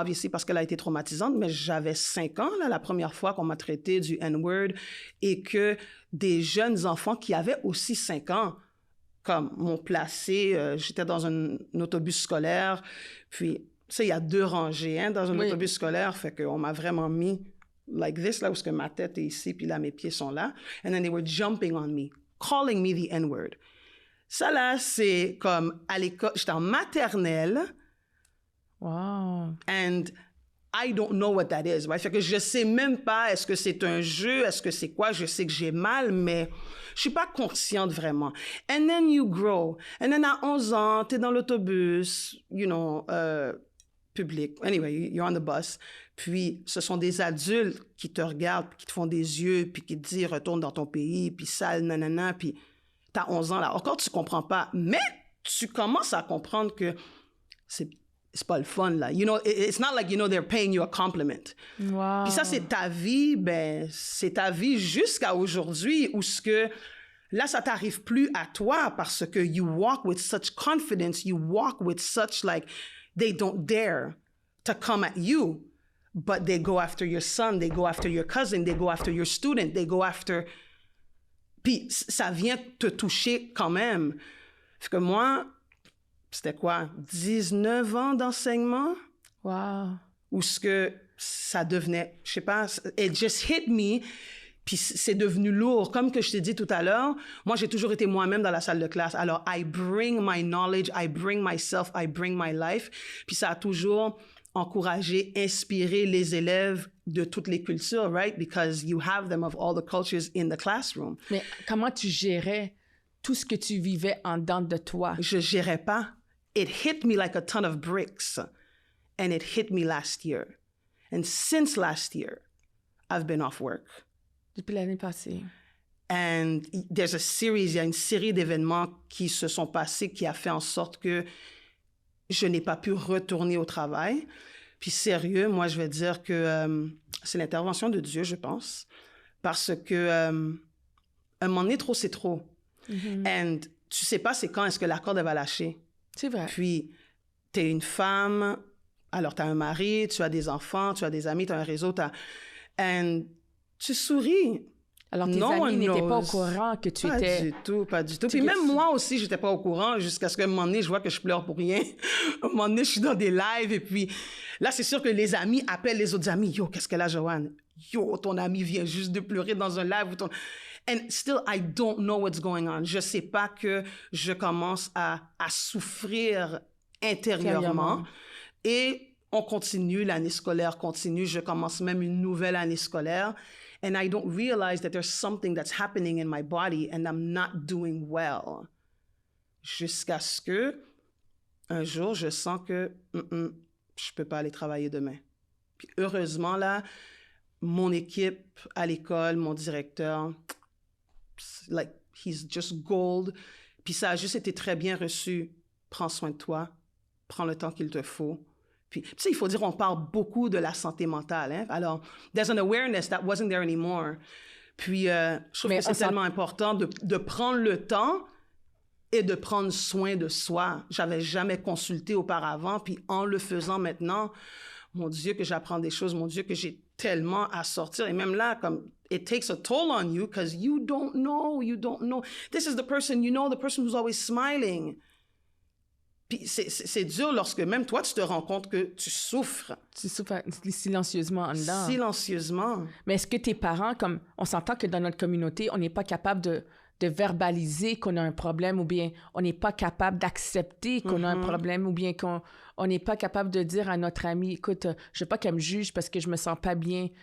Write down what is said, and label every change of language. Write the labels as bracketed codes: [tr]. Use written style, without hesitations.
[fr] Obviously, parce qu'elle a été traumatisante, mais j'avais 5 ans, là, la première fois qu'on m'a traité du N-word et que des jeunes enfants qui avaient aussi 5 ans comme m'ont placé, j'étais dans un autobus scolaire, puis, tu sais, il y a 2 rangées dans un autobus scolaire, fait qu'on m'a vraiment mis [en] like this, [fr] là, où que ma tête est ici, puis là, mes pieds sont là. [en] And then they were jumping on me, calling me the N-word. [fr] Ça, là, c'est comme à l'école, j'étais en maternelle. Wow. [en] And I don't know what that is, right? [fr] Fait que je sais même pas, est-ce que c'est un jeu, est-ce que c'est quoi? Je sais que j'ai mal, mais je suis pas consciente vraiment. [en] And then you grow. And then [fr] à 11 ans, t'es dans l'autobus, [en] you know, public. Anyway, you're on the bus. [fr] Puis, ce sont des adultes qui te regardent, puis qui te font des yeux, puis qui te disent « Retourne dans ton pays », puis « Sale, nanana », puis t'as 11 ans, là. Encore, tu comprends pas. Mais tu commences à comprendre que c'est pas le fun, là. [en] You know, it's not like, you know, they're paying you a compliment. Wow. [fr] Puis ça, c'est ta vie, ben, c'est ta vie jusqu'à aujourd'hui où ce que, là, ça t'arrive plus à toi parce que [en] you walk with such confidence, you walk with such, like, they don't dare to come at you, but they go after your son, they go after your cousin, they go after your student, they go after... [fr] Puis ça vient te toucher quand même. Fait que moi... C'était quoi? 19 ans d'enseignement? Wow. Où ce que ça devenait, je sais pas, [en] it just hit me, [fr] puis c'est devenu lourd. Comme que je t'ai dit tout à l'heure, moi, j'ai toujours été moi-même dans la salle de classe. [en] Alors, I bring my knowledge, I bring myself, I bring my life. [fr] Puis ça a toujours encouragé, inspiré les élèves de toutes les cultures, right? [en] Because you have them of all the cultures in the classroom. [fr] Mais comment tu gérais tout ce que tu vivais en dedans de toi? Je gérais pas. [en] It hit me like a ton of bricks, and it hit me last year. And since last year, I've been off work. [fr] Depuis l'année passée. And il y a une série d'événements qui se sont passés qui a fait en sorte que je n'ai pas pu retourner au travail. Puis sérieux, moi, je vais dire que c'est l'intervention de Dieu, je pense, parce que un moment donné, trop, c'est trop. And tu sais pas c'est quand est-ce que la corde, elle va lâcher. C'est vrai. Puis, tu es une femme, alors tu as un mari, tu as des enfants, tu as des amis, tu as un réseau, and tu souris. Alors, tes amis n'étaient pas au courant que tu étais... Pas du tout, pas du tout. Puis même moi aussi, j'étais pas au courant jusqu'à ce qu'à un moment donné, je vois que je pleure pour rien. À un moment donné, je suis dans des lives et puis là, c'est sûr que les amis appellent les autres amis. « Yo, qu'est-ce qu'elle a, Joanne? Yo, ton ami vient juste de pleurer dans un live. » [en] And still, I don't know what's going on. [fr] Je sais pas que je commence à souffrir intérieurement. Et on continue, l'année scolaire continue. Je commence même une nouvelle année scolaire. [en] And I don't realize that there's something that's happening in my body and I'm not doing well. [fr] Jusqu'à ce que, un jour, je sens que je peux pas aller travailler demain. Puis heureusement, là, mon équipe à l'école, mon directeur, [en] like, he's just gold. [fr] Puis ça a juste été très bien reçu. Prends soin de toi. Prends le temps qu'il te faut. Puis, tu sais, il faut dire, on parle beaucoup de la santé mentale. Hein? [en] Alors, there's an awareness that wasn't there anymore. [fr] Puis, je trouve que c'est tellement important de prendre le temps et de prendre soin de soi. J'avais jamais consulté auparavant. Puis, en le faisant maintenant, mon Dieu, que j'apprends des choses. Mon Dieu, que j'ai tellement à sortir. Et même là, comme, [en] it takes a toll on you because you don't know. This is the person, the person who's always smiling. [fr] Puis c'est dur lorsque même toi, tu te rends compte que tu souffres. Tu souffres silencieusement en dedans. Silencieusement. Mais est-ce que tes parents, comme on s'entend que dans notre communauté, on n'est pas capable de verbaliser qu'on a un problème ou bien on n'est pas capable d'accepter qu'on a un problème ou bien qu'on n'est pas capable de dire à notre amie, écoute, je veux pas qu'elle me juge parce que je me sens pas bien.